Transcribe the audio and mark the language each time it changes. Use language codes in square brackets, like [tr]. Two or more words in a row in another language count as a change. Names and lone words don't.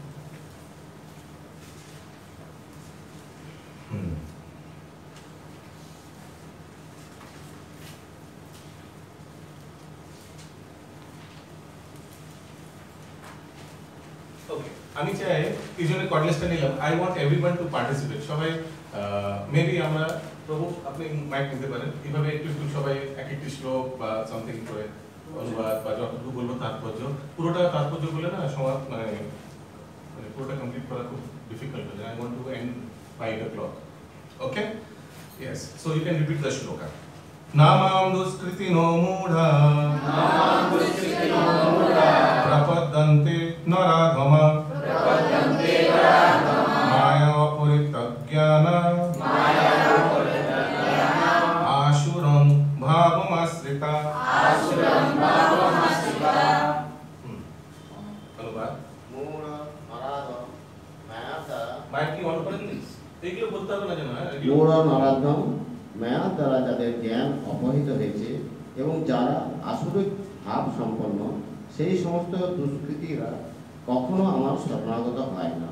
[bn] আমি চাই এই জন্য কর্ডলেসটা নিলাম, [en] I want everyone to participate, [bn] সবাই মেবি আমরা প্রভু আপনি মাইক নিতে পারেন, এইভাবে একটু একটু সবাই এক একটি শ্লোক বা সামথিং করে অনুবাদ বা যতটুকু বলবো তাৎপর্য, পুরোটা তাৎপর্য বলে না সমাজ মানে পুরোটা কমপ্লিট করা খুব ডিফিকাল্ট হয়ে যায়। [en] I want to end by 8 o'clock, okay? Yes, so you can repeat the shloka. [sa] नमां दुष्कृतिनो मूढा प्रपद्दन्ते नराधमा माया अपुरितज्ञाना आशुरं भावमस्रिता অনুবাদ [bn] মূঢ় নরাধ মায়া মাইক কি অন করেন প্লিজ, এইগুলো বলতে হবে না যেন, মূঢ় নরাধম মায়া দ্বারা যাদের জ্ঞান অপহৃত হয়েছে এবং যারা আসরিক ভাব সম্পন্ন, সেই সমস্ত দুষ্কৃতীরা কখনো আমার শরণাগত হয় না।